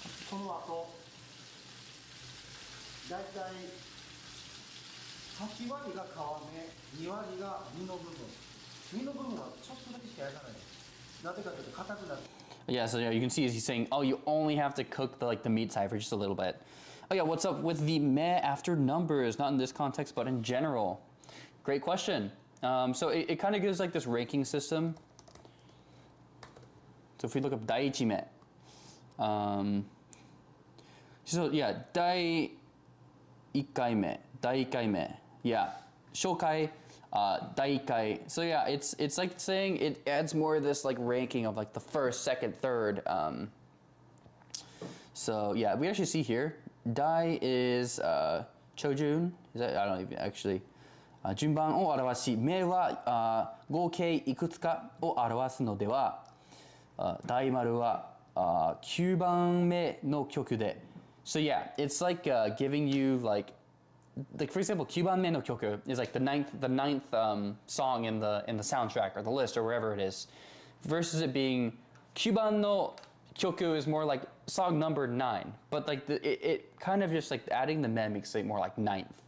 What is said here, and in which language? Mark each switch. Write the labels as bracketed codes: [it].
[ja] この後だいたい8割が皮目、2割が身の部分。身の部分はちょっとだけしか焼かない。なぜかというと硬くなる。 [en] Yeah, so you can see he's saying, oh, you only have to cook the meat side for just a little bit. Oh yeah, what's up with the meh after numbers? Not in this context, but in general. Great question. So it kind of gives like this ranking system. So if we look up daiichi me, so yeah, dai ikkai me, yeah, shokai, dai ikkai. So yeah, it's like saying it adds more of this like ranking of like the first, second, third. So yeah, we actually see here, dai is chojun. Is that, I don't even actually. [ja] 順番を表し、名は合計いくつかを表すのでは、大丸は9番目の曲で。 [en] So yeah, it's like giving you like for example, [ja] 9番目の曲 [en] is like the ninth song in the soundtrack or the list or wherever it is, versus it being [ja] 9番の曲 [en] is more like song number 9, but like it kind of just like adding the mem makes it more like ninth.